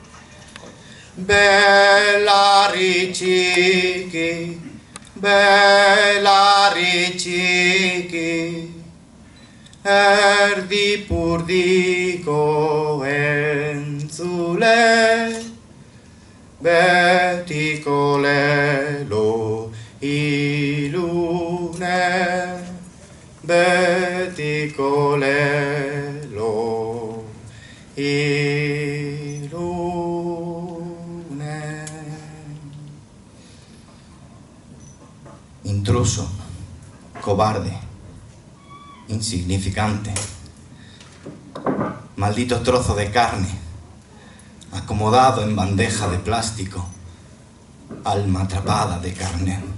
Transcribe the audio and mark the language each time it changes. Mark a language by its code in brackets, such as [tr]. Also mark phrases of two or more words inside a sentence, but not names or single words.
[eu] Belarri txiki, belarri txiki, erdipurdiko entzule, betiko lelo ilune, betiko lelo ilune. [es] Intruso, cobarde, insignificante, maldito trozo de carne, acomodado en bandeja de plástico, alma atrapada de carne.